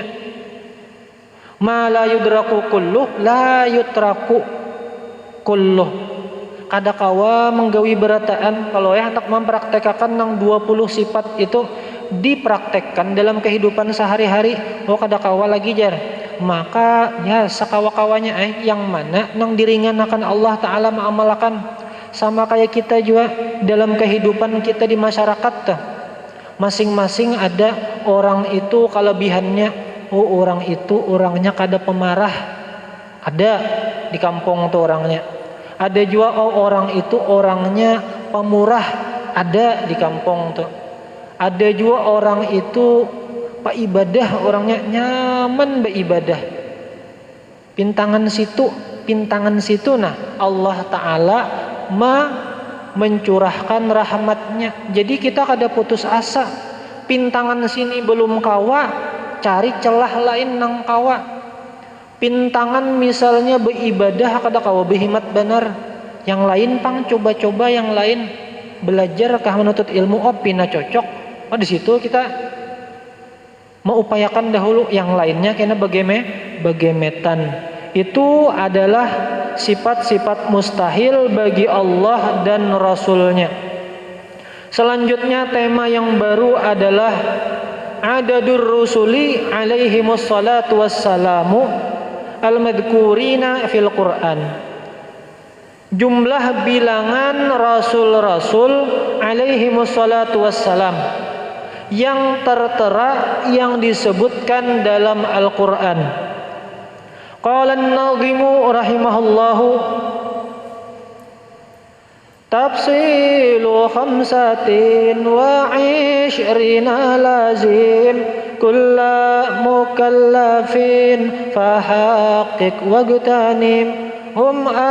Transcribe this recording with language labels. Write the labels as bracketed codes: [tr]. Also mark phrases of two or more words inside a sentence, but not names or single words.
[ar] ما لا يدرك كله لا يترك كله. [bjn] Kada kawa menggawi berataan kalau ya hendak mempraktekkan nang 20 sifat itu dipraktekkan dalam kehidupan sehari-hari, kada kawa lagi jar. Maka ya sakawa-kawanya yang mana nang diringanakan Allah Ta'ala ma'amalakan. Sama kayak kita juga dalam kehidupan kita di masyarakat masing-masing ada orang itu kelebihannya. Orang itu orangnya kada pemarah, ada di kampung tuh orangnya. Ada juga orang itu orangnya pemurah, ada di kampung tuh. Ada juga orang itu pak ibadah, orangnya nyaman beribadah. Pintangan situ nah Allah Ta'ala mencurahkan rahmatnya. Jadi kita kada putus asa. Pintangan sini belum kawa, cari celah lain nang kawa. Pintangan misalnya beribadah kada kawa berhimat benar. Yang lain pang coba-coba, yang lain belajar kah menuntut ilmu, pina cocok. Di situ kita mengupayakan dahulu, yang lainnya kena bagemetan. [id] Itu adalah sifat-sifat mustahil bagi Allah dan Rasulnya. Selanjutnya tema yang baru adalah [ar] عدد الرسل عليهم الصلاة والسلام المذكورين في القرآن. [id] Jumlah bilangan rasul-rasul [ar] alaihimus salatu wassalam [id] yang tertera, yang disebutkan dalam Al-Quran. [ar] قال الناظم رحمه الله تفصيل خمسة وعشرين لازم كل مكلف فحقق واغتنم هم